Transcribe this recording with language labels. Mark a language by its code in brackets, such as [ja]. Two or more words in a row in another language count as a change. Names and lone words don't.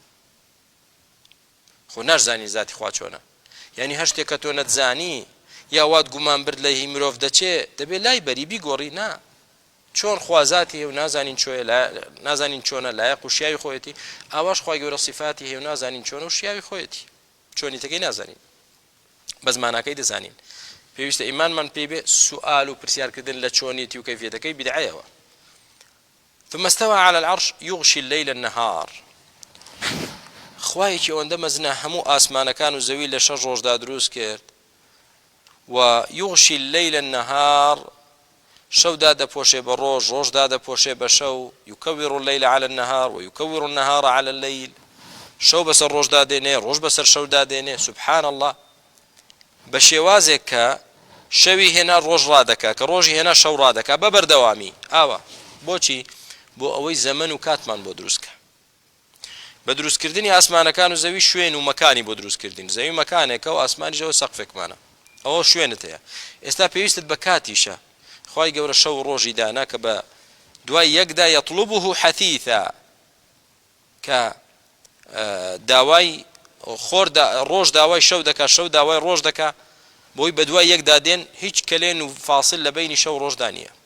[ckb] خۆ نەشزانی ذاتی خوا چۆنە یعنی هەر شتێک کە تۆ نەتزانی یا وات گومان برد لە هی مرۆڤ دەچێت دەبێت لای بەری بیگۆڕی نا چۆن خوا زاتی هەیە و نازانین نازانین چۆنە لایەق و شیاوی خۆیەتی ئاواش خوای گەورە صفاتی هەیە و نازانین چۆنە و شیاوی خۆیەتی چۆنیتەکەی نازانین بە زمانەکەی دەزانین پێویستە ئیمانمان پێی بێ سوئال و پرسیارکردن لە چۆنیەتی و کەیفیەتەکەی بدعەیەوە [ar] ثم استوى على العرش يغشي الليل النهار [ckb] خوایەکی ئەوەندە مەزنە هەموو ئاسمانەکان و زەوی لە 6 ڕۆژدا دروست کرد و [ar] يغشي الليل النهار [ckb] شەودا دەپۆشێ بە ڕۆژ ڕۆژدا دەپۆشێ بە شەو [ar] يكور الليل على النهار ويكور النهار على الليل [ckb] شەو بەسەر ڕۆژدا دێنێ ڕۆژ بەسەر شەودا دێنێ [ar] سبحان الله [ckb] بە شێوازێک کە شەوی هێنا ڕۆژ ڕادەکا کە ڕۆژی هێنا شەو ڕادەکا بە بەردەوامی ئاوە بۆچی بۆ ئەوەی زەمن و کاتمان بۆ دروستکە بە دروستکردنی ئاسمانەکان و زەوی شوێن و مەکانی بۆ دروستکردن زەوی مەکانێکە و ئاسمانیشەوە سەقفێکمانە ئەوە شوێنت هەیە ئێستا پێویستت بە کاتیشە خی گەورە شەو ڕۆژی دانا کە بە دوای یەکدا [ar] یەطلبه حەثیثا [ckb] کە داوای خۆر ڕۆژ داوای شەو دەکات شەو داوای ڕۆژ دەکات بۆی بە دوای یەکدا دێن هیچ کەلێن و فاسل لە بینی شەو ڕۆژدا نییە